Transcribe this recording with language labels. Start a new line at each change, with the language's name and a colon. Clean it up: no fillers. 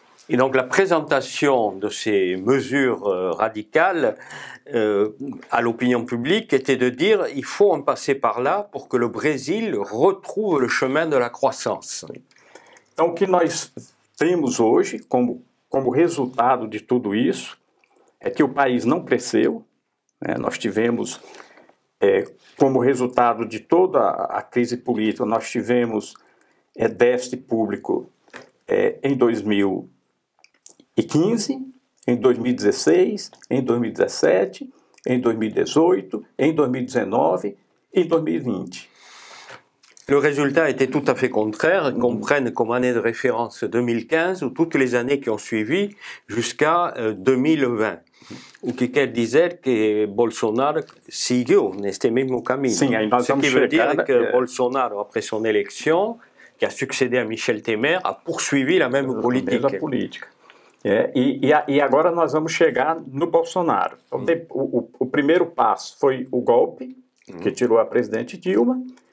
French: Et donc la présentation de ces mesures radicales à l'opinion publique était de dire il faut en passer par là pour que le Brésil retrouve le chemin de la croissance.
Portuguese: Então o que nós temos hoje como resultado de tudo isso é que o país não cresceu, nós tivemos como resultado de toda a crise política, nós tivemos déficit público em 2015, em 2016, em 2017, em 2018, em 2019 e em 2020.
French: Le résultat était tout à fait contraire, qu'on prenne comme année de référence 2015 ou toutes les années qui ont suivi jusqu'à 2020.
Portuguese: O que quer dizer que Bolsonaro seguiu neste mesmo caminho. Sim, aí nós
French: Ce
Portuguese: vamos
French: qui veut dire
Portuguese: chegar,
French: que Bolsonaro, après son élection, qui a succédé à Michel Temer, a poursuivi la même politique.
Portuguese: A mesma política. E agora nós vamos chegar no Bolsonaro. Então, o primeiro passo foi o golpe, que tirou a presidente Dilma.